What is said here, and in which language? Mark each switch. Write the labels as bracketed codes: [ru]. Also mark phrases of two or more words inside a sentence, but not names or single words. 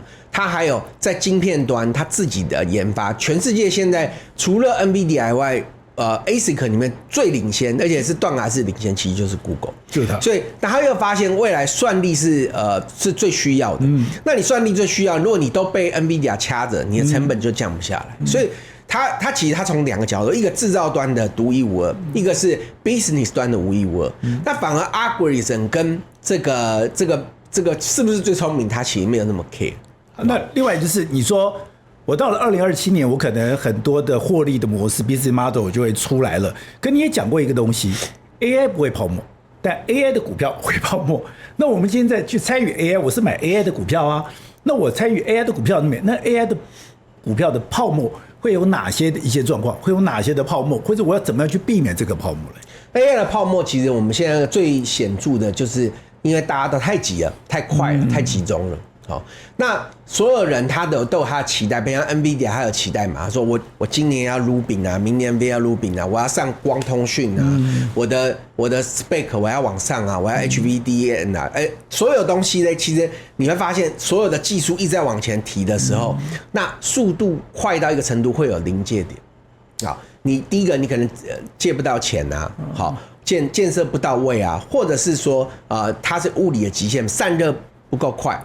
[zh] 它還有在晶片端它自己的研發，全世界現在除了 NVIDIA 以外，ASIC 裡面最領先，而且是斷崖式領先，其實就是 Google， 就是它。所以，他又發現未來算力是最需要的。那你算力最需要，如果你都被 NVIDIA 掐着，你的成本就降不下來。所以，它其實從兩個角度，一個製造端的獨一無二，一個是 business 端的無一無二。那反而 algorithm 跟這個是不是最聰明，它其實沒有那麼 care。那另外就是你說，我到了2027年，我可能很多的獲利的模式 [en] business model [zh] 就會出來了。可你也講過一個東西 ，AI 不會泡沫，但 AI 的股票會泡沫。那我們現在去參與 AI， 我是買 AI 的股票啊。那我參與 AI 的股票裡面，那 AI 的股票的泡沫會有哪些的一些狀況？會有哪些的泡沫？或者我要怎麼樣去避免這個泡沫呢？ AI 的泡沫其實我們現在最顯著的就是因為大家都太急了、太快了、太集中了。好，那所有人他都有他的期待，比如 NVIDIA 他有期待嘛？他說我今年要 Rubin 啊，明年 NVIDIA 要 Rubin 啊，我要上光通訊啊，我的 spec 我要往上啊，我要 HVDN 啊，所有東西呢，其實你會發現所有的技術一直在往前提的時候，那速度快到一個程度會有臨界點。好，你第一個你可能借不到錢啊，好建設不到位啊，或者是說它是物理的極限，散熱不夠快。